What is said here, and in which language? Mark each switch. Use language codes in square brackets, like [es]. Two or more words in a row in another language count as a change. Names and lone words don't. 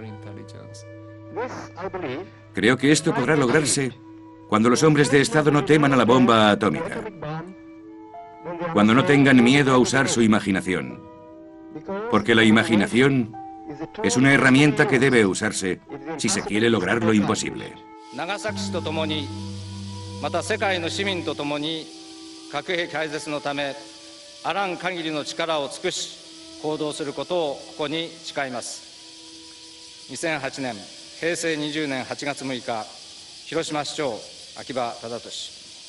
[es] Creo que esto podrá lograrse cuando los hombres de Estado no teman a la bomba atómica, cuando no tengan miedo a usar su imaginación, porque la imaginación es una herramienta que debe usarse si se quiere lograr lo imposible. [ja] また世界の市民とともに核兵器廃絶のためあらん限りの力を尽くし行動することをここに誓います。2008年平成20年8月6日広島市長秋葉忠俊